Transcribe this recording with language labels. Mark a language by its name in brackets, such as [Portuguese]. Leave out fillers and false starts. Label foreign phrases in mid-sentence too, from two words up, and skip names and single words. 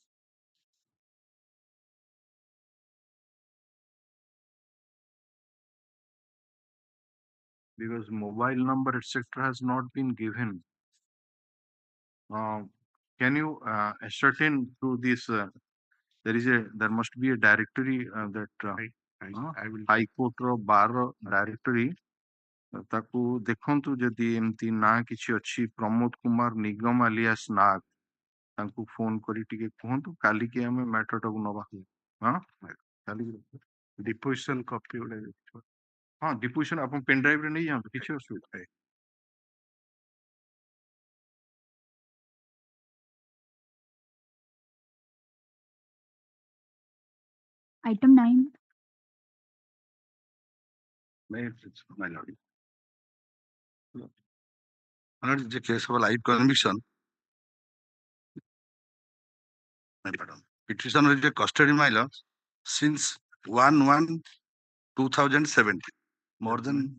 [English] Because mobile number, etc., has not been given. Can you ascertain through this? There must be a directory that I will High Court of Bar directory. [Odia] ତାକୁ ଦେଖନ୍ତୁ ଯଦି ଏମିତି ନାଁ କିଛି ଅଛି ପ୍ରମୋଦ କୁମାର ନିଗମ ଆଲିଆସ ନାଗ ତାଙ୍କୁ ଫୋନ କରି ଟିକେ କୁହନ୍ତୁ କାଲିକି ଆମେ ମ୍ୟାଟରଟାକୁ ନବା ହଁ କାଲି [English] deposition copy ଗୋଟେ [Odia] ହଁ ଡିପୋଜିସନ ଆପଣ ପେନ୍ ଡ୍ରାଇଭରେ ନେଇଯାଆନ୍ତୁ କିଛି ଅସୁବିଧା ନାହିଁ। [English] Item 9. My lord. Under the case of live conviction, petitioner is a custody minor since 1/1/2017, more than